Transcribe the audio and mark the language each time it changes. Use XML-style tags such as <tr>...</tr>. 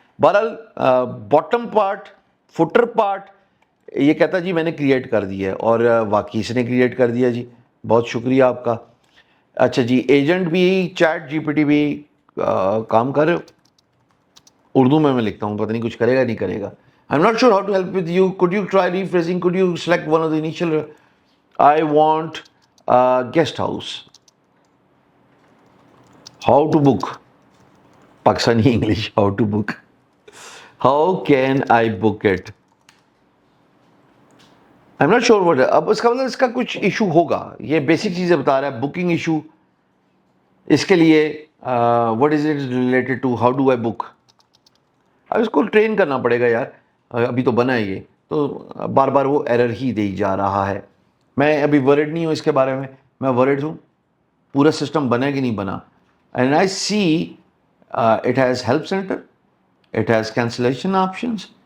<ur>بہرحال bottom part, footer part یہ کہتا جی میں نے کریٹ کر دی ہے، اور واقعی اس نے کریٹ کر دیا جی، بہت شکریہ آپ کا. اچھا جی، ایجنٹ بھی، چیٹ جی پی ٹی بھی کام کر رہے ہو. اردو میں لکھتا ہوں، پتہ نہیں کچھ کرے گا نہیں کرے گا.</ur> <en>I'm not sure how to help with you. Could you try rephrasing? Could you select one of the initial? I want a guest house. How to book? Pakistani English. How to book? How can I book it? I'm not sure what.</en> <ur>اب اس کا مطلب اس کا کچھ issue ہوگا. یہ basic چیزیں بتا رہا ہے. Booking issue. اس کے لیے</ur> <en>what is it related to? How do I book?</en> <ur>اب اس کو ٹرین کرنا پڑے گا یار. ابھی تو بنا ہے یہ، تو بار بار وہ ایرر ہی دے جا رہا ہے. میں ابھی ورڈ نہیں ہوں اس کے بارے میں ورڈ ہوں. پورا سسٹم بنا کہ نہیں بنا.</ur> <en>And I see it has help centre, it has cancellation options.</en>